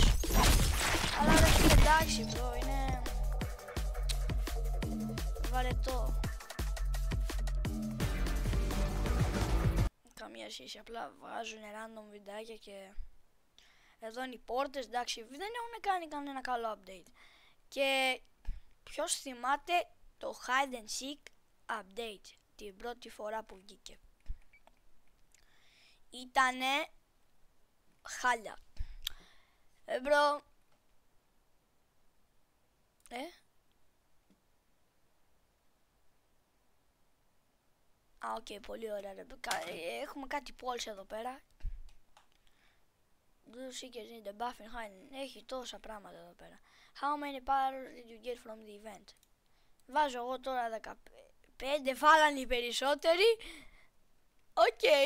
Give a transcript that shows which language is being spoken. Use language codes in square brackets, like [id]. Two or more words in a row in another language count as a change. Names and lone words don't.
[el] Αλλά δεν είναι εντάξει bro, είναι βαρετό. Καμία σχέση, απλά βγάζουν random βιντεάκια και εδώ είναι οι πόρτες, εντάξει, δεν έχουν κάνει κανένα καλό update. Και ποιος θυμάται το [en] hide and seek update [el] την πρώτη φορά που βγήκε? Ήτανε χάλια. Μπρο. Οκ, πολύ ωραία. Έχουμε κάτι polls εδώ πέρα. [en] Do seekers need a buffing hiding. [el] Έχει τόσα πράγματα εδώ πέρα. [en] How many powers did you get from the event? [el] Βάζω εγώ τώρα 15. Βάλανε οι περισσότεροι. Οκ.